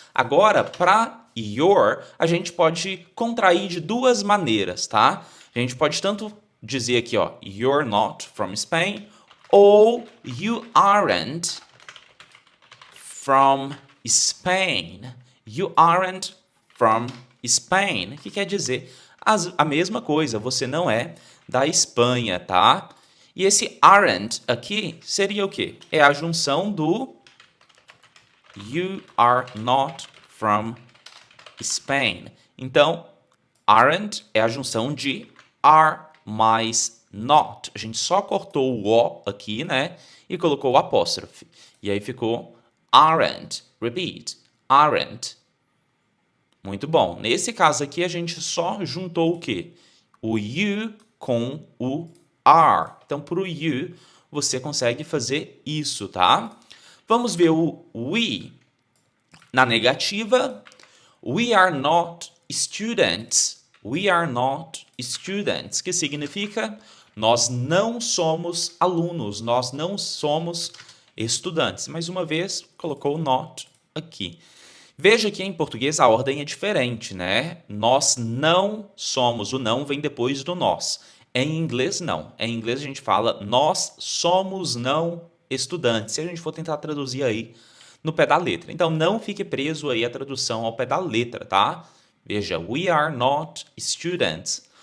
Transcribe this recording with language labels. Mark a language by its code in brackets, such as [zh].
[pt] Agora, para your, a gente pode contrair de duas maneiras, tá? A gente pode tanto dizer aqui, ó, [en] you're not from Spain, [pt] ou [en] you aren't from Spain. You aren't from Spain. [pt] Que quer dizer a mesma coisa, você não é da Espanha, tá? E esse aren't aqui seria o quê? É a junção do [en] you are not from Spain. [pt] Então, aren't é a junção de are mais not. A gente só cortou o O aqui, né? E colocou o apóstrofe. E aí ficou aren't. [en] Repeat. Aren't. [pt] Muito bom. Nesse caso aqui, a gente só juntou o quê? O you com o are. Então, para o you, você consegue fazer isso, tá? Vamos ver o we. Na negativa, [en] we are not students. We are not students, [pt] que significa nós não somos alunos, nós não somos estudantes. Mais uma vez, colocou o not aqui. Veja que em português a ordem é diferente, né? Nós não somos, o não vem depois do nós. Em inglês, não. Em inglês a gente fala nós somos não estudantes. Se a gente for tentar traduzir aí no pé da letra. Então, não fique preso aí a tradução ao pé da letra, tá? Veja, [en] we are not students.